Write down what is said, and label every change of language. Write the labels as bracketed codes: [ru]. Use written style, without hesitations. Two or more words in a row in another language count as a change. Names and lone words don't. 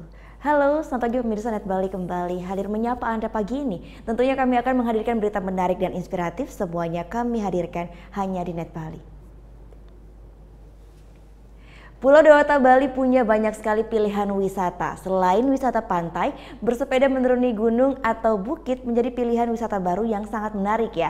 [id] Halo, selamat pagi pemirsa Net Bali kembali hadir menyapa Anda pagi ini. Tentunya kami akan menghadirkan berita menarik dan inspiratif, semuanya kami hadirkan hanya di Net Bali. Pulau Dewata Bali punya banyak sekali pilihan wisata. Selain wisata pantai, bersepeda menuruni gunung atau bukit menjadi pilihan wisata baru yang sangat menarik ya.